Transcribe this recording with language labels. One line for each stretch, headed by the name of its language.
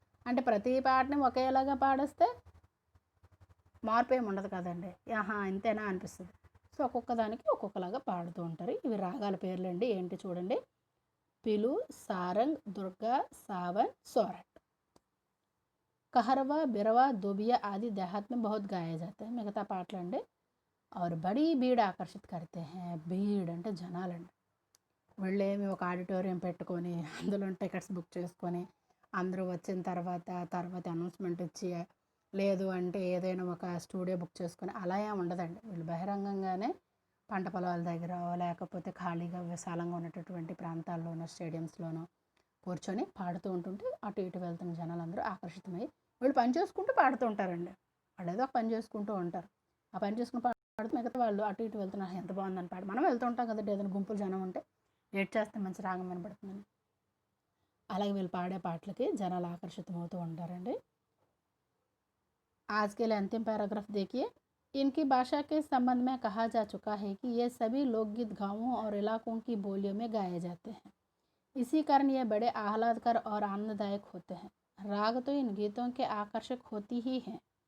Telugu: అంటే ప్రతి పాటని ఒకేలాగా పాడేస్తే మార్పు ఏమి ఉండదు కదండి, ఇంతేనా అనిపిస్తుంది. సో ఒక్కొక్క దానికి ఒక్కొక్కలాగా పాడుతూ ఉంటారు. ఇవి రాగాల పేర్లండి. ఏంటి చూడండి, పిలు, సారంగ్, దుర్గా, సావన్, सोरठ.
Hindi: कहरवा, बिरवा, दुबिया आदि देहात में बहुत गाए जाते हैं.
Telugu: మిగతా పాటలండి.
Hindi: और बड़ी भीड़ आकर्षित करते हैं.
Telugu: భీడ్ అంటే జనాలండి. వీళ్ళేమి ఒక ఆడిటోరియం పెట్టుకొని అందులో టికెట్స్ బుక్ చేసుకొని అందరూ వచ్చిన తర్వాత అనౌన్స్మెంట్ ఇచ్చి, లేదు అంటే ఏదైనా ఒక స్టూడియో బుక్ చేసుకొని అలా ఏమి ఉండదండి. వీళ్ళు బహిరంగంగానే పంట పొలాల దగ్గర, లేకపోతే ఖాళీగా విశాలంగా ఉన్నటువంటి ప్రాంతాల్లోనో, స్టేడియంస్లోనో కూర్చొని పాడుతూ ఉంటుంటే అటు ఇటు వెళ్తున్న జనాలందరూ ఆకర్షితమై వీళ్ళు పని చేసుకుంటూ పాడుతూ ఉంటారండి. వాళ్ళు ఏదో ఒక పని చేసుకుంటూ ఉంటారు. ఆ పని చేసుకుని పాడుతూ మిగతా వాళ్ళు అటు ఇటు వెళ్తున్నారు, ఎంత బాగుందని పాడు. మనం వెళ్తూ ఉంటాం కదండి, ఏదైనా గుంపులు జనం ఉంటే ఏడ్ చేస్తే మంచి రాగం వినపడుతుందని. అలాగే వీళ్ళు పాడే పాటలకి జనాలు ఆకర్షితమవుతూ ఉంటారండి.
Hindi: आज के लिए अंतिम पैराग्राफ देखिए। इनकी भाषा के संबंध में कहा जा चुका है कि ये सभी लोकगीत गांवों और इलाकों की बोलियों में गाए जाते हैं। इसी कारण ये बड़े आह्लादकर और आनंददायक होते हैं। राग तो इन गीतों के आकर्षक होती ही हैं।